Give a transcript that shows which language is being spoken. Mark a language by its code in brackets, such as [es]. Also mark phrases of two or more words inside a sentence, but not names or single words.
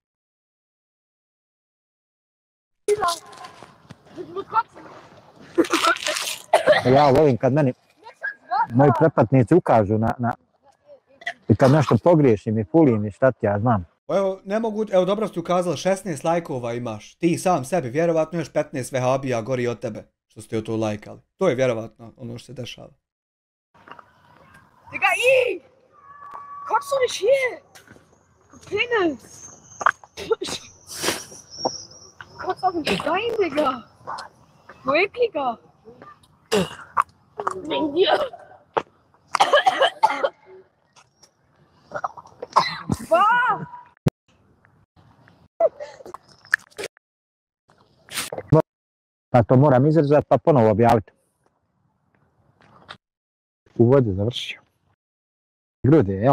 [bs] Ja volim kad meni moji pretplatnici ukažu i kad nešto pogriješim i fulim i šta ti ja znam. Evo, ne mogu, evo dobro ste ukazali, 16 lajkova imaš. Ti sam sebi, vjerovatno još 15 vehabija gori od tebe, što ste to lajkali. To je vjerovatno ono što se dešava. [de] Digga, i! Kommst du nicht hier? Du Penis! Kotzt auf den Stein, Digga! Du ekliger! Wegen dir! Wow! [bs] Pa to moram izrezati pa ponovo objaviti. Uvod je završio. Grudi, jel?